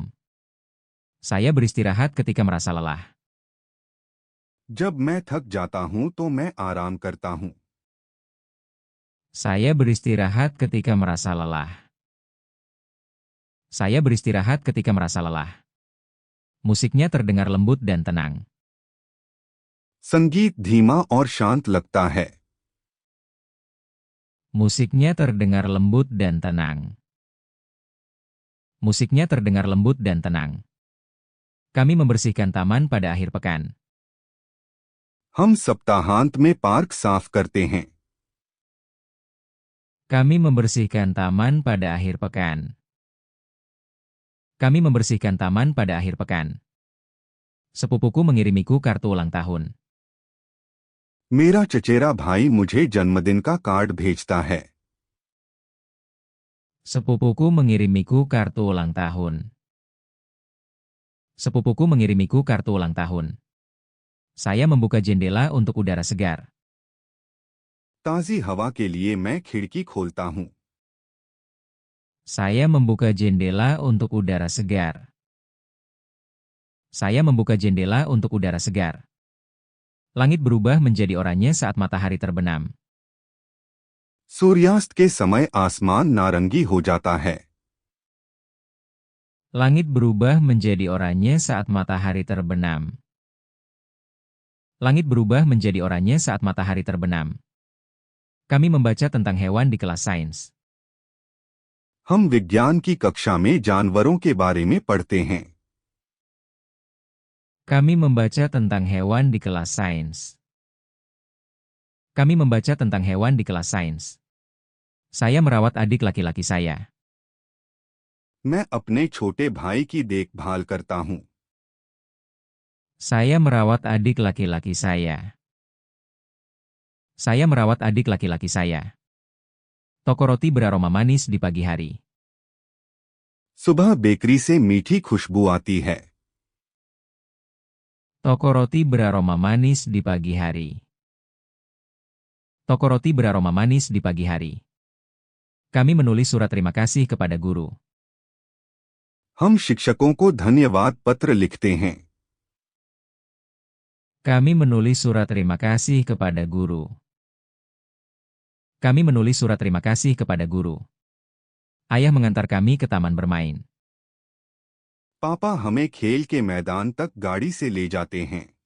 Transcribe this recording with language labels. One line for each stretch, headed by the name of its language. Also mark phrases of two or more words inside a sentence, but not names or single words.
Indonesian: Saya beristirahat ketika merasa lelah.
Hindi: जब मैं थक जाता हूँ तो मैं आराम करता हूँ।
Indonesian: Saya beristirahat ketika merasa lelah. Saya beristirahat ketika merasa lelah. Musiknya terdengar lembut dan tenang.
Hindi: संगीत धीमा और शांत लगता है।
Indonesian: Musiknya terdengar lembut dan tenang. Musiknya terdengar lembut dan tenang. Kami membersihkan taman pada akhir pekan.
Hindi: हम सप्ताहांत में पार्क साफ करते हैं।
Indonesian: Kami membersihkan taman pada akhir pekan. Kami membersihkan taman pada akhir pekan. Sepupuku mengirimiku kartu ulang tahun.
Hindi: मेरा चचेरा भाई मुझे जन्मदिन का कार्ड भेजता है।
Indonesian: Sepupuku mengirimiku kartu ulang tahun. Sepupuku mengirimiku kartu ulang tahun. Saya membuka jendela untuk udara segar.
Hindi: ताज़ी हवा के लिए मैं खिड़की खोलता हूँ।
Indonesian: Saya membuka jendela untuk udara segar. Saya membuka jendela untuk udara segar. Langit berubah menjadi oranye saat matahari terbenam.
Hindi: सूर्यास्त के समय आसमान नारंगी हो जाता है।
Indonesian: Langit berubah menjadi oranye saat matahari terbenam. Langit berubah menjadi oranye saat matahari terbenam. Kami membaca tentang hewan di kelas sains.
Hindi: हम विज्ञान की कक्षा में जानवरों के बारे में पढ़ते हैं।
Indonesian: Kami membaca tentang hewan di kelas sains. Kami membaca tentang hewan di kelas sains. Saya merawat adik laki-laki saya.
Hindi: मैं अपने छोटे भाई की देखभाल करता हूँ।
Indonesian: Saya merawat adik laki-laki saya. Saya merawat adik laki-laki saya. Toko roti beraroma manis di pagi hari.
Hindi: सुबह बेकरी से मीठी खुशबू आती है।
Indonesian: Toko roti beraroma manis di pagi hari. Toko roti beraroma manis di pagi hari. Kami menulis surat terima kasih kepada guru.
Hindi: हम शिक्षकों को धन्यवाद पत्र लिखते हैं।
Indonesian: Kami menulis surat terima kasih kepada guru. Kami menulis surat terima kasih kepada guru. Ayah mengantar kami ke taman bermain.
Hindi: पापा हमें खेल के मैदान तक गाड़ी से ले जाते हैं।